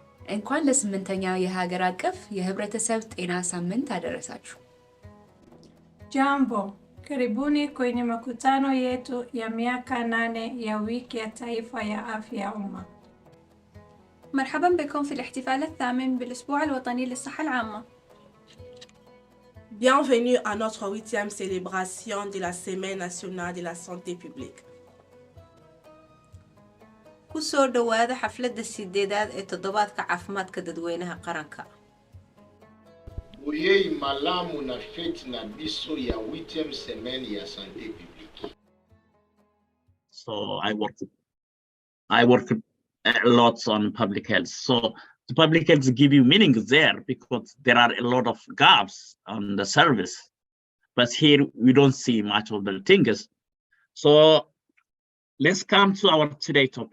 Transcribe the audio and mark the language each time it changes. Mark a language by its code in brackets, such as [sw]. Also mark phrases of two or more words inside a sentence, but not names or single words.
[am] እንኳን ለስምንተኛው የሀገር አቀፍ የህብረተሰብ ጤና ሳምንት አደረሳችሁ። [sw] Jambo, karibuni kwenye makutano yetu ya miaka 8 ya wiki ya taifa ya afya ya umma. [ar] مرحبا بكم في الاحتفال الثامن بالأسبوع الوطني للصحة العامة. [fr] Bienvenue à notre 8e célébration de la Semaine nationale de la santé publique. [so] kusoo dhawaada xafladda sideedaad ee toddobaadka caafimaadka dadweynaha qaranka. [ln] Oyei malamu na fete na biso ya 8e semaine ya [fr] santé publique. [en] So I work a lot on public health. So the public health give you meaning there because there are a lot of gaps on the service, but here we don't see much of the things. So let's come to our today topic.